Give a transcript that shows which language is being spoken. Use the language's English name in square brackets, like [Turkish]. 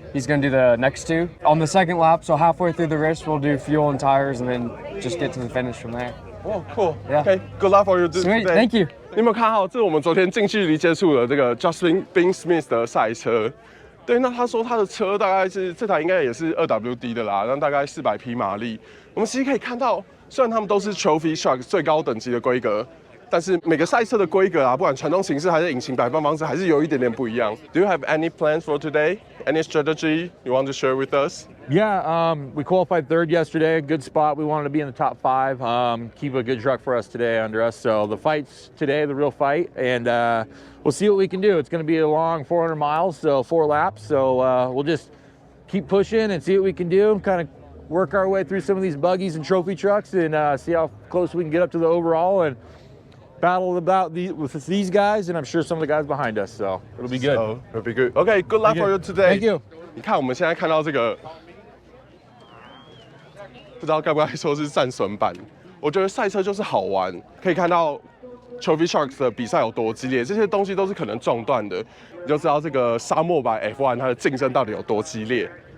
[English] He's gonna do the next 2 on the second lap. So halfway through the race, we'll do fuel and tires, and then just get to the finish from there. Oh, cool. Yeah. Okay. Good luck for you Sweet. today. Thank you. [Chinese] 你有没有看到？这是我们昨天近距离接触的这个 Justin Smith 的赛车。对，那他说他的车大概是这台应该也是2WD 的啦，那大概400匹马力。我们其实可以看到，虽然他们都是 Trophy Truck 最高等级的规格。但是每个赛车的规格啊，不管传动形式还是引擎摆放方式，还是有一点点不一样。 [English] Do you have any plans for today? Any strategy you want to share with us? Yeah, we qualified 3rd yesterday. Good spot. We wanted to be in the top 5. Keep a good truck for us today under us. So the fight's today, the real fight, and we'll see what we can do. It's going to be a long 400 miles, so 4 laps. So we'll just keep pushing and see what we can do. Kind of work our way through some of these buggies and trophy trucks, and see how close we can get up to the overall and battle with these guys, and I'm sure some of the guys behind us, so it'll be good. So, it'll be good. Okay, good luck for you today. Thank you. [Chinese] 你看我们现在看到这个，不知道该不该说是战损版。我觉得赛车就是好玩，可以看到 Trophy Sharks 的比赛有多激烈，这些东西都是可能撞断的，你就知道这个沙漠版 F1 它的竞争到底有多激烈。